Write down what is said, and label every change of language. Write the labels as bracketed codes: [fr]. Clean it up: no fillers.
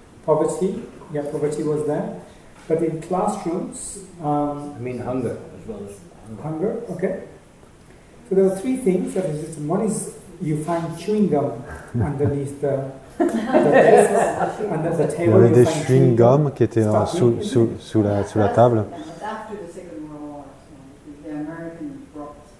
[en] Poverty. Yeah, poverty was there. But in classrooms, hunger as well as hunger. Okay. So there are three things that is written. One is you find chewing gum underneath the desk, under the table. [fr] Il y avait des chewing gum qui étaient sous la table. [en] After the Second World War, so the Americans brought